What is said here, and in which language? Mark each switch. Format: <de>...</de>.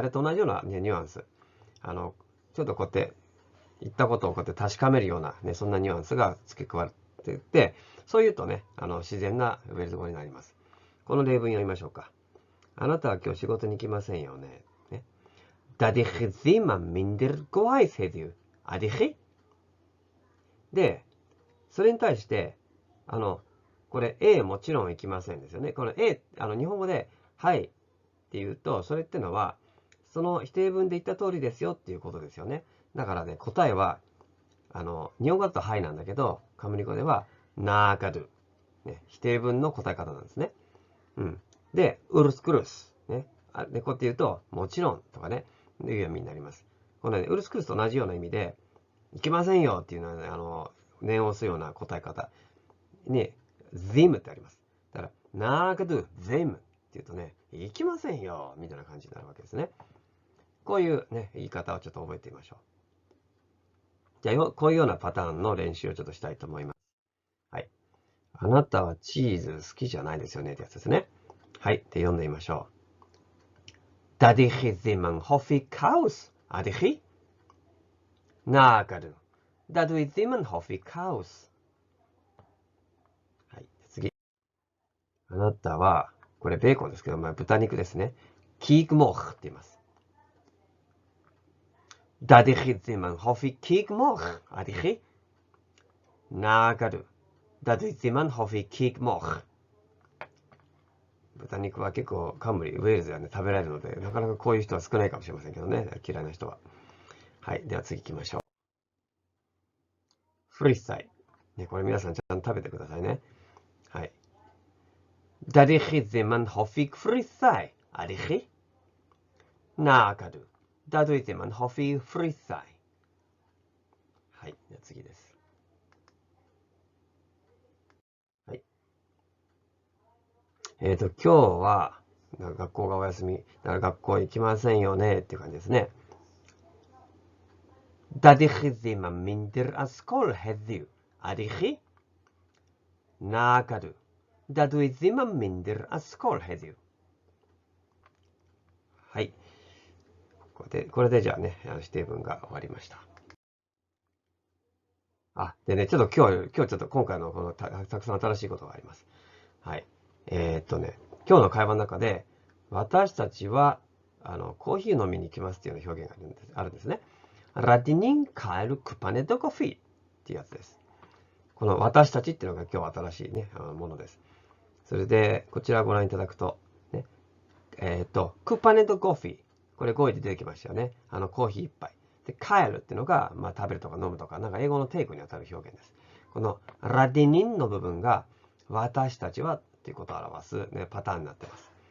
<ja>あれと同じような、ね、ニュアンス。ちょっとこうやって、言ったことをこうやって確かめるような、ね、そんなニュアンスが付け加わっていって、そう言うとね、自然なウェールズ語になります。この例文読みましょうか。あなたは今日仕事に行きませんよね。</ja> <cy>Dydych chi ddim yn mynd i'r gwaith heddiw? Ydych chi?</cy> <ja>で、それに対して、これ A もちろん行きませんですよね。この A、日本語で、はいって言うと、それってのは、その否定文で言った通りですよっていうことですよね。だからね、答えは、日本語だとはいなんだけど、カムリ語では、ナーカドゥ。ね、否定文の答え方なんですね。うん。で、ウルスクルス。ね。で、こうやって言うと、もちろんとかね、いう意味になります。このね、ウルスクルスと同じような意味で、いけませんよっていうのはね、念を押すような答え方に、them ってあります。だから、ナーカドゥ、them って言うとね、いきませんよみたいな感じになるわけですね。こういうね、言い方をちょっと覚えてみましょう。じゃあ、こういうようなパターンの練習をちょっとしたいと思います。はい。あなたはチーズ好きじゃないですよねってやつですね。はい。で、読んでみましょう。</ja> <cy>Dydych chi ddim yn hoffi caws, ydych chi? Nag ydw. Dydw i ddim yn hoffi caws.</cy> <ja>はい。次。あなたは、これベーコンですけど、豚肉ですね。キークモーって言います。</ja> <cy>Dydych chi ddim yn hoffi cig moch, ydych chi? Nag ydw. Dydw i ddim yn hoffi cig moch.</cy> <ja>豚肉は結構カンブリー、ウェールズではね、食べられるので、なかなかこういう人は少ないかもしれませんけどね。嫌いな人は。はい。では次行きましょう。フリッサイ。ね、これ皆さんちゃんと食べてくださいね。はい。</ja> <cy>Dydych chi ddim yn hoffi ffrwythau, ydych chi? Nag ydw. Dydw i ddim yn hoffi ffrwythau.</cy> <ja>はい。では次です。はい。今日は、学校がお休み。だから学校行きませんよねっていう感じですね。</ja> <cy>Dydych chi ddim yn mynd i'r ysgol heddiw, ydych chi? Nag ydw. Dydw i ddim yn mynd i'r ysgol heddiw.</cy> <ja>はい。これでじゃあね、指定文が終わりました。でね、ちょっと今日ちょっと今回のこのたくさん新しいことがあります。はい。今日の会話の中で、私たちは、コーヒー飲みに行きますっていうような表現があるんですね。</ja> <cy>Rydyn ni'n cael cwpan o goffi</cy> <ja>っていうやつです。この私たちっていうのが今日新しいね、ものです。それで、こちらをご覧いただくと、ね、クパネとコーヒー。これ語彙で出てきましたよね。コーヒー一杯。で、帰るっていうのが、食べるとか飲むとか、なんか英語の定語にあたる表現です。このラディニンの部分が、私たちはっていうことを表す、ね、パターンになっています。</ja>